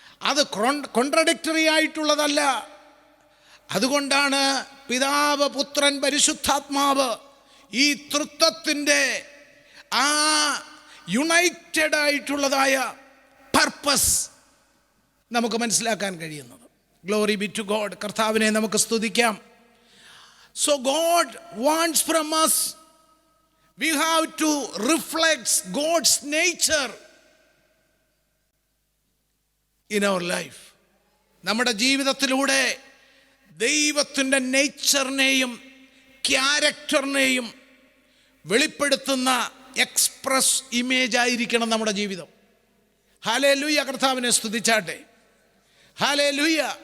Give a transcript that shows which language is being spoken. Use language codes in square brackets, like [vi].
[ml] അത് കോൺട്രഡിക്ടറി ആയിട്ടുള്ളതല്ല. അതുകൊണ്ടാണ് പിതാവ്, പുത്രൻ, പരിശുദ്ധാത്മാവ് ഈ തൃത്വത്തിൻ്റെ ആ യുണൈറ്റഡ് ആയിട്ടുള്ളതായ പർപ്പസ് നമുക്ക് മനസ്സിലാക്കാൻ കഴിയുന്നത്. [en] Glory be to God. [ml] കർത്താവിനെ നമുക്ക് സ്തുതിക്കാം. [en] So God wants from us, we have to reflect God's nature in our life. [ml] നമ്മുടെ ജീവിതത്തിലൂടെ ദൈവത്തിൻ്റെ നേച്ചറിനെയും ക്യാരക്ടറിനെയും വെളിപ്പെടുത്തുന്ന എക്സ്പ്രസ് ഇമേജ് ആയിരിക്കണം നമ്മുടെ ജീവിതം. ഹല്ലേലൂയ, കർത്താവിനെ സ്തുതിച്ചാട്ടെ. ഹല്ലേലൂയ.